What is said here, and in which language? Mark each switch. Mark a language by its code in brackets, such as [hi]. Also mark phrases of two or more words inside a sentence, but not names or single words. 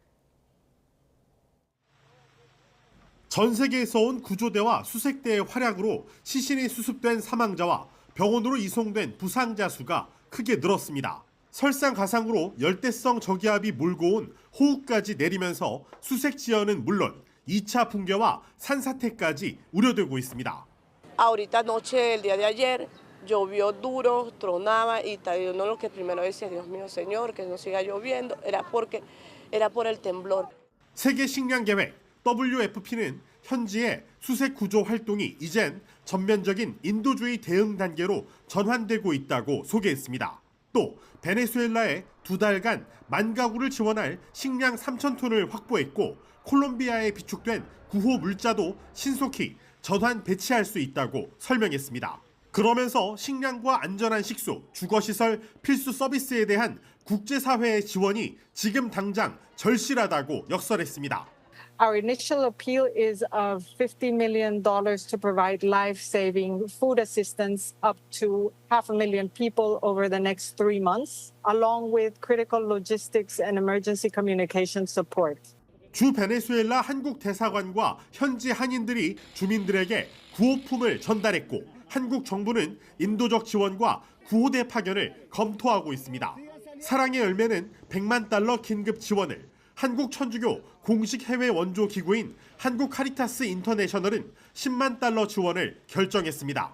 [ko] 전 세계에서 온 구조대와 수색대의 활약으로 시신이 수습된 사망자와 병원으로 이송된 부상자 수가 크게 늘었습니다. 설상가상으로 열대성 저기압이 몰고 온 호우까지 내리면서 수색 지연은 물론 2차 붕괴와 산사태까지 우려되고 있습니다. [es] Ahorita anoche, el día de ayer, llovió duro, tronaba y uno lo que primero decía, Dios mío, Señor, que no siga lloviendo, era por el temblor. [ko] 세계 식량 계획 WFP는 현지의 수색 구조 활동이 이젠 전면적인 인도주의 대응 단계로 전환되고 있다고 소개했습니다. 또 베네수엘라에 2달간 10,000가구를 지원할 식량 3,000톤을 확보했고 콜롬비아에 비축된 구호 물자도 신속히 전환 배치할 수 있다고 설명했습니다. 그러면서 식량과 안전한 식수, 주거시설 필수 서비스에 대한 국제사회의 지원이 지금 당장 절실하다고 역설했습니다. [en] Our initial appeal is of $50 million to provide life-saving food assistance up to 500,000 people over the next 3 months, along with critical logistics and emergency communication support. [ko] 주 베네수엘라 한국 대사관과 현지 한인들이 주민들에게 구호품을 전달했고 한국 정부는 인도적 지원과 구호대 파견을 검토하고 있습니다. 사랑의 열매는 100만 달러 긴급 지원을, 한국 천주교 공식 해외 원조 기구인 한국 카리타스 인터내셔널은 10만 달러 지원을 결정했습니다.